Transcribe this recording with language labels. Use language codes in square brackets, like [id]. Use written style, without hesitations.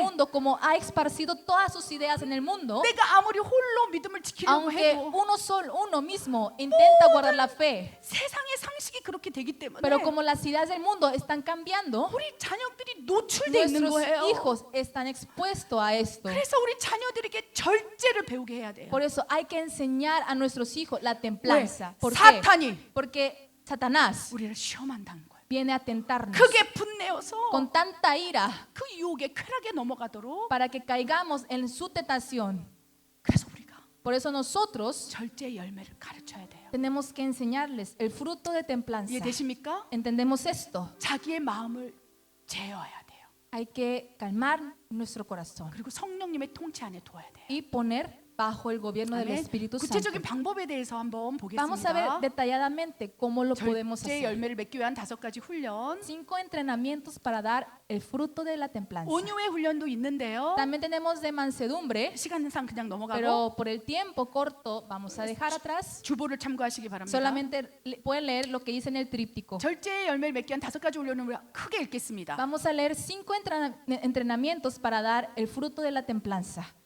[es] mundo, como ha esparcido todas sus ideas en el mundo, [ko] 내가 아무리 홀로 믿음을 지키려고 [es] aunque [ko] 해도 [es] uno mismo intenta guardar la fe, [ko] 세상의 상식이 그렇게 되기 때문에 [es] pero como las ideas del mundo están cambiando, [ko] 우리 자녀들이 노출돼 있는 [es] nuestros [ko] 거예요. [es] hijos están expuestos a esto. [ko] 그래서 우리 자녀들에게 절제를 배우게 해야 돼요. [es] Por eso hay que enseñar a nuestros hijos la templanza. [ko] 왜? [es] ¿Por qué? [ko] 사탄이 [es] Porque Satanás [ko] 우리를 시험한다는 거예요. [es] viene a tentarnos [ko] 크게 분내어서 [es] con tanta ira [ko] 그 유혹에 쾌락에 넘어가도록. [es] para que caigamos en su tentación. [ko] 그래서 우리가 [es] Por eso nosotros [ko] 절제의 열매를 가르쳐야 돼요. [es] tenemos que enseñarles el fruto de templanza. [ko] 이해되십니까? [es] ¿Entendemos esto? [ko] 자기의 마음을 제어해야 돼요. [es] Hay que calmar nuestro corazón [ko] 그리고 성령님의 통치 안에 둬야 돼요. [es] y poner bajo el gobierno del [ko] 아멘. [es] Espíritu Santo. [ko] 구체적인 방법에 대해서 한번 [es] Vamos a ver [ko] 보겠습니다. [es] detalladamente cómo lo podemos [ko] 절제의 [es] hacer. [ko] 열매를 맺기 위한 5가지 훈련. [es] 5 entrenamientos para dar el fruto de la templanza. [ko] 온유의 훈련도 있는데요. [es] También tenemos de mansedumbre, [ko] 시간상 그냥 넘어가고 [es] pero por el tiempo corto vamos a dejar atrás. [ko] 주보를 참고하시기 바랍니다. [es] Solamente pueden leer lo que dice en el tríptico. [ko] 절제의 열매를 맺기 위한 5가지 훈련을 우리가 크게 읽겠습니다. [es] Vamos a leer 5 entrenamientos para dar el fruto de la templanza.